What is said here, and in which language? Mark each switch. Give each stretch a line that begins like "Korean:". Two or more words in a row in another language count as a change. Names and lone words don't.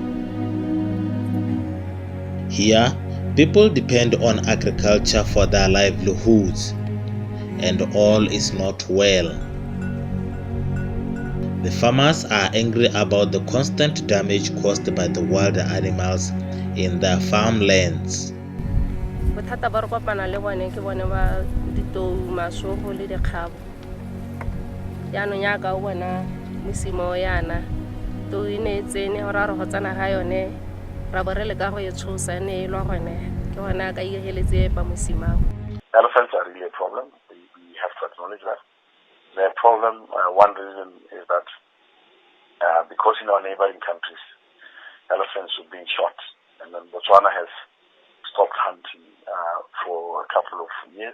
English: Here, people depend on agriculture for their livelihoods, and all is not well. The farmers are angry about the constant damage caused by the wild animals in their farmlands.
Tswana: Bothata ba re kopana le bone ke bone ba ditou, masogo le dikgabo. Yaanong yaka o bona mosimo yana tou e ne e tsene gore a re go tsena ga yone ra bo re le ka go e tshosa ne e lwa gone ke gone a ka igeletse pa mosimao.
English: Elephants are really a problem. We have to acknowledge that. The problem, one reason is that because in our neighboring countries, elephants are being shot, and then Botswana has stopped hunting for a couple of years.